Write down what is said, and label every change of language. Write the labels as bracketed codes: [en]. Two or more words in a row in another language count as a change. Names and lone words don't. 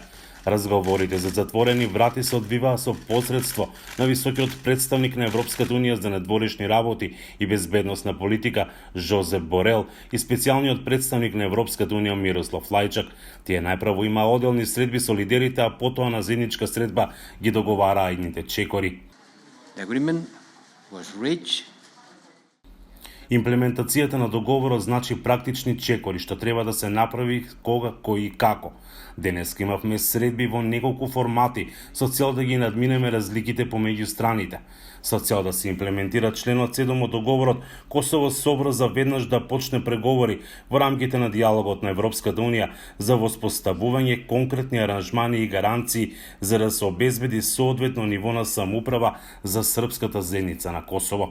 [mk] Разговорите за затворени врати се одвиваа со посредство на високиот представник на Европската унија за надворешни работи и безбедносна политика Жозеп Борел и специјалниот представник на Европската унија Мирослав Лајчак. Тие најпрво имаа одделни средби со лидерите, а потоа на заедничка средба ги договараа идните чекори. [en] The agreement was reached. [mk] Имплементацијата на договорот значи практични чекори што треба да се направи кога, кој и како. Денеска имавме средби во неколку формати со цел да ги надминеме разликите помеѓу страните. Со цел да се имплементира членот 7 од договорот, Косово собрза веднаш да почне преговори во рамките на дијалогот на Европската унија за воспоставување конкретни аранжмани и гаранции за да се обезбеди соодветно ниво на самоуправа за српската заедница на Косово.